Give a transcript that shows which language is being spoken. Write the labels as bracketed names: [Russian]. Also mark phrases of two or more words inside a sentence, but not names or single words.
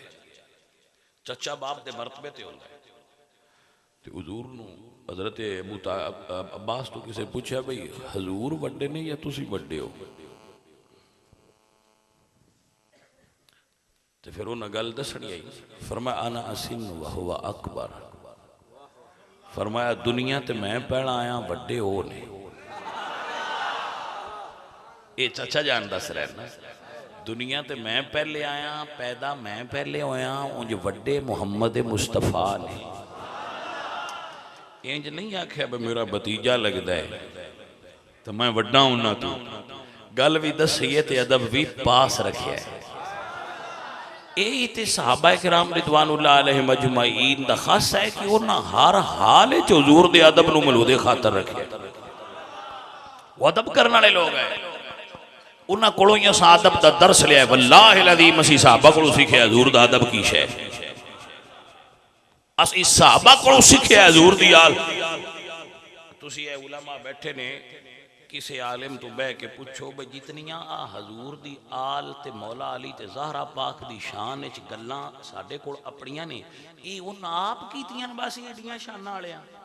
[Punjabi] ਚਚਾ ਬਾਪ ਦੇ ਮਰਤਬੇ ਤੇ ਹੁੰਦਾ ਹੈ। ਤੇ ਹੁਜ਼ੂਰ ਨੂੰ ਹਜ਼ਰਤ ਅੱਬਾਸ ਤੋਂ ਕਿਸੀ ਪੁੱਛਾ, ਭਾਈ ਹਜ਼ੂਰ ਵੱਡੇ ਨੇ ਯਾ ਤੁਸੀ ਵੱਡੇ ਹੋ? ਤੇ ਫਿਰ ਉਨ੍ਹੇਂ ਗੱਲ ਦੱਸਣੀ ਆਈ। [Arabic] फरमाया أنا أسن وهو أكبر. [Punjabi] ਫ਼ਰਮਾਇਆ ਦੁਨੀਆ ਤੇ ਮੈਂ ਪਹਿਲਾ ਆਇਆ, ਵੱਡੇ ਓ ਨੇ। ਯੇ ਚਾਚਾ ਜਾਨ ਦੱਸ ਰਹੇ ਨਾ, ਦੁਨੀਆ ਤੇ ਮੈਂ ਪਹਿਲੇ ਆਇਆ, ਪੈਦਾ ਮੈਂ ਪਹਿਲੇ ਹੋਇਆ, ਉਂਜ ਵੱਡੇ ਮੁਹੰਮਦ ਮੁਸਤਫ਼ਾ ਨੇ। ਇੰਜ ਨਹੀਂ ਆਖਿਆ ਭਈ ਮੇਰਾ ਭਤੀਜਾ ਲਗਤਾ ਹੈ ਤੋ ਮੈਂ ਵੱਡਾ ਉਨ੍ਹਾਂ ਤੋਂ, ਗੱਲ ਭੀ ਦੱਸੀ ਹੈ ਤੇ ਅਦਬ ਭੀ ਪਾਸ ਰੱਖਿਆ ਹੈ। ਯਹੀ ਤੋ ਸਹਾਬਾ ਕਿਰਾਮ [Arabic] رضوان الله عليهم أجمعين [Punjabi] ਦਾ ਖ਼ਾਸਾ ਹੈ ਕਿ ਉਨ੍ਹਾਂ ਹਰ ਹਾਲ ਚ ਹੁਜ਼ੂਰ ਦੇ ਅਦਬ ਨੂੰ ਮਲੂਦੇ ਖ਼ਾਤਰ ਰੱਖੇ। [Urdu] وہ ادب کرنے والے لوگ ہیں, [Punjabi] ਉਨ੍ਹਾਂ ਕੋਲੋਂ ਹੀ ਅਸਾਂ ਅਦਬ ਦਾ ਦਰਸ ਲਿਆ। [Arabic] والله عظيم [Punjabi] ਅਸੀਂ ਸਹਾਬਾ ਕੋਲੋਂ ਸਿੱਖੇ ਹੁਜ਼ੂਰ ਦਾ ਅਦਬ ਕੀ ਸ਼ੈ, ਅਸੀਂ ਸਹਾਬਾ ਕੋਲੋਂ ਸਿੱਖੇ ਹੁਜ਼ੂਰ ਦੀ ਆਲ। ਤੁਸੀਂ ਏ ਉਲਮਾ ਬੈਠੇ ਨੇ, ਕਿਸੀ ਆਲਿਮ ਤੋਂ ਬਹਿ ਕੇ ਪੁੱਛੋ ਭਾਈ ਜਿਤਨੀਆਂ ਆ ਹਜ਼ੂਰ ਦੀ ਆਲ ਤੇ ਮੌਲਾ ਅਲੀ ਤੇ ਜ਼ਹਿਰਾ ਪਾਕ ਦੀ ਸ਼ਾਨ ਚ ਗੱਲਾਂ ਸਾਡੇ ਕੋਲ ਅਪਣੀਆਂ ਨੇ, ਯੇ ਉਨ੍ਹਾਂ ਆਪ ਕੀਤੀਆਂ ਬਸ ਏਡੀਆਂ ਸ਼ਾਨਾਂ ਵਾਲੀਆਂ।